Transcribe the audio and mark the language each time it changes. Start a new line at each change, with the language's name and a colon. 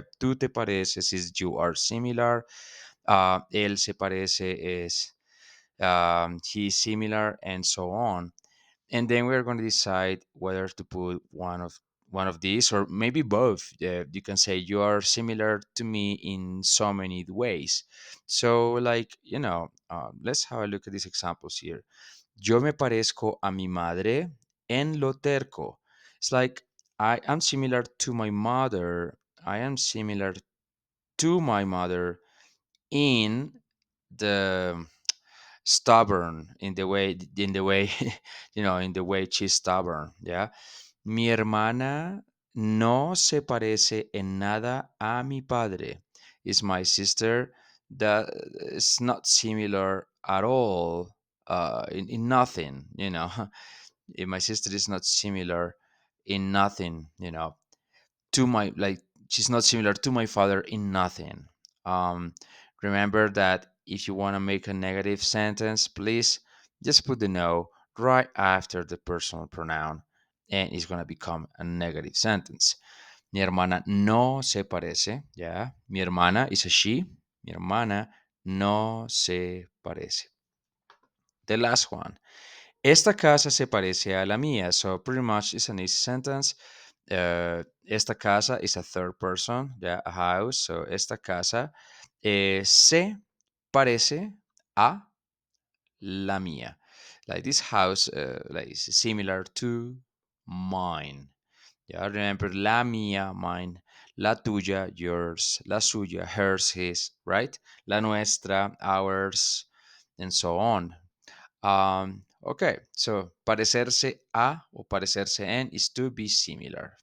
Spanish: Tú te pareces
English: is you are similar.
Spanish: Él se parece
English: is he's similar, and so on. And then we're going to decide whether to put one of these or maybe both. You can say you are similar to me in so many ways. So, like, let's have a look at these examples here.
Spanish: Yo me parezco a mi madre en lo terco.
English: It's like I am similar to my mother. I am similar to my mother in the stubborn, in the way in the way she's stubborn, yeah.
Spanish: Mi hermana no se parece en nada a mi padre.
English: Is my sister that is not similar at all, in nothing, my sister is not similar in nothing, to my, like, she's not similar to my father in nothing. um Remember that if you want to make a negative sentence, please just put the no right after the personal pronoun, and it's going to become a negative sentence.
Spanish: Mi hermana no se parece, yeah. Mi hermana
English: is a she.
Spanish: Mi hermana no se parece.
English: The last one.
Spanish: Esta casa se parece a la mía.
English: So pretty much it's an easy sentence. Esta casa is a third person, yeah, a house.
Spanish: So esta casa se parece a la mía.
English: Like this house, like is similar to mine. Yeah, remember la mía, mine, la tuya, yours, la suya, hers, his, right? La nuestra, ours, and so on. Okay, so parecerse a or parecerse en is to be similar.